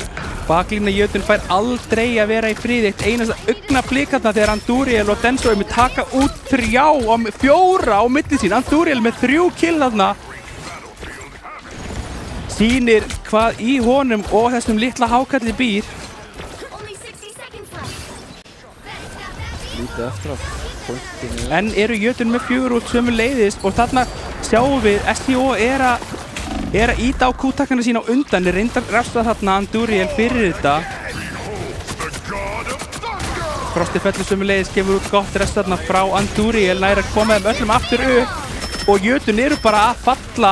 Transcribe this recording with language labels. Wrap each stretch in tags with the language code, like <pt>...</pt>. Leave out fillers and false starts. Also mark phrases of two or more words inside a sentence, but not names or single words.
<is>Baklína Jötun fær aldrei að vera í friði, eitt einasta augnablik þarna þegar Andúriel og Denso er með taka út 4 á milli sín. Andúriel með 3 kill þarna. Sýnir hvað í honum og þessum litla hákalli býr.</is> <en>Only 60 seconds left.</en> <is>Lítið eftir af pointinu. En eru Jötun með 4 út sömu leiðis og þarna sjáum við SJO er að íta á kúttakarna sína á undan, er reyndar refsa þarna Andúriel fyrir þetta. Frosti fellur sömuleiðis, gefur út gott rest þarna frá Andúriel, nær að koma þeim öllum aftur upp og Jötun eru bara að falla.</is>